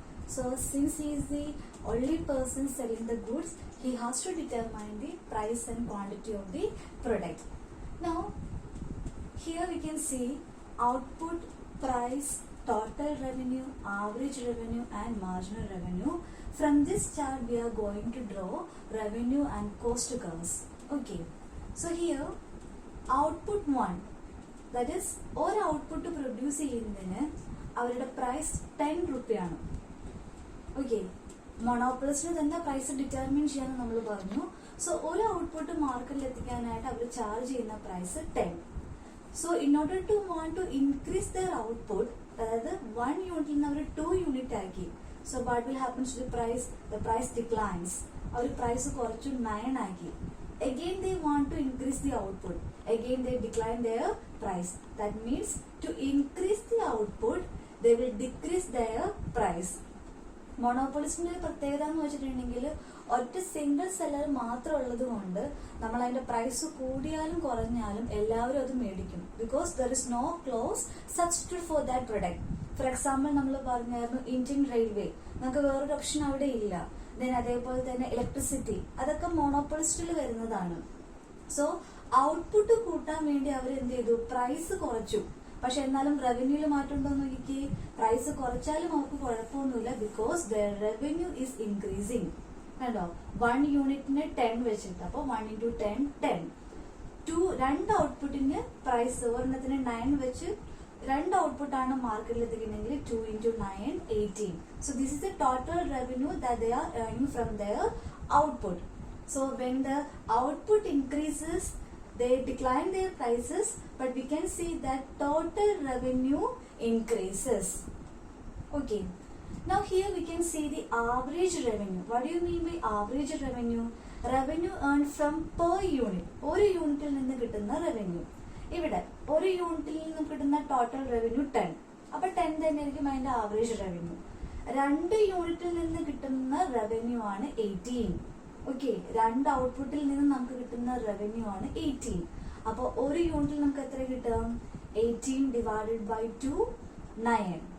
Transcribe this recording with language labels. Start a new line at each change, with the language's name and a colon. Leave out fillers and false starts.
English: So since he is the only person selling the goods, he has to determine the price and quantity of the product. Now here we can see output, price, total revenue, average revenue and marginal revenue. From this chart we are going to draw revenue and cost curves. Okay, so here output 1, that is
Malayalam: ഒരു output produce ചെയ്യുന്നതിന് അവരുടെ price 10 രൂപയാണ്. Okay, മൊണോപ്പൊളിസ്റ്റിന് തന്നെ price determine ചെയ്യാന്ന് നമ്മൾ പറഞ്ഞു. So ഒരു output മാർക്കറ്റിൽ എത്തിക്കാനായിട്ട് അവർ ചാർജ് ചെയ്യുന്ന price 10.
English: So in order to want to increase their output,
Malayalam: അതായത് 1 യൂണിറ്റിൽ നിന്ന് അവർ 2 യൂണിറ്റ് ആക്കി.
English: So what will happen to the price? The price declines.
Malayalam: Our price കുറച്ചു 9 ആക്കി.
English: Again they want to increase the output. Again they decline their price. That means to increase the output, they will decrease their price.
Malayalam: മൊണോപ്പൊളിസ്റ്റിന്റെ പ്രത്യേകത എന്ന് വെച്ചിട്ടുണ്ടെങ്കിൽ ഒറ്റ single seller മാത്രം ഉള്ളത് കൊണ്ട് നമ്മൾ അതിന്റെ പ്രൈസ് കൂടിയാലും കുറഞ്ഞാലും എല്ലാവരും അത് മേടിക്കും.
English: Because there is no close substitute for that product.
Malayalam: For example നമ്മൾ പറഞ്ഞായിരുന്നു ഇന്ത്യൻ റെയിൽവേ, നമുക്ക് വേറൊരു ഓപ്ഷൻ അവിടെ ഇല്ല. ദെൻ അതേപോലെ തന്നെ ഇലക്ട്രിസിറ്റി, അതൊക്കെ മോണോപ്പൊളിസ്റ്റിൽ വരുന്നതാണ്. സോ ഔട്ട്പുട്ട് കൂട്ടാൻ വേണ്ടി അവർ എന്ത് ചെയ്തു? പ്രൈസ് കുറച്ചു. പക്ഷെ എന്നാലും റവന്യൂല് മാറ്റം ഉണ്ടോ എന്ന് നോക്കി. പ്രൈസ് കുറച്ചാലും അവർക്ക് കുഴപ്പമൊന്നുമില്ല,
English: Because the revenue is increasing.
Malayalam: കണ്ടോ, 1 യൂണിറ്റിന് 10 വെച്ചിട്ട്, അപ്പൊ 1 into 10 10. രണ്ട് ഔട്ട്പുട്ടിന് പ്രൈസ് ഒരെണ്ണത്തിന് 9 വെച്ച് രണ്ട് ഔട്ട്പുട്ടാണ് മാർക്കറ്റിൽ എത്തിക്കണമെങ്കിൽ 2 into 9 18.
English: So this is the total revenue that they are earning from their output. So when the output increases, they decline their prices, but we can see that total revenue increases. Okay, now here we can see the average revenue. What do you mean by average revenue? Revenue earned from per unit.
Malayalam: ഒരു യൂണിറ്റിൽ നിന്ന് കിട്ടുന്ന revenue. ഇവിടെ ഒരു യൂണിറ്റിൽ നിന്ന് കിട്ടുന്ന total revenue 10. അപ്പൊ 10 തന്നെയായിരിക്കും അതിന്റെ ആവറേജ് റവന്യൂ. 2 യൂണിറ്റിൽ നിന്ന് കിട്ടുന്ന റവന്യൂ ആണ് 18. ഓക്കെ, രണ്ട് ഔട്ട്പുട്ടിൽ നിന്ന് നമുക്ക് കിട്ടുന്ന റവന്യൂ ആണ് 18. അപ്പൊ ഒരു യൂണിറ്റിൽ നമുക്ക് എത്ര കിട്ടും? 18 ഡിവൈഡഡ് ബൈ 2 9.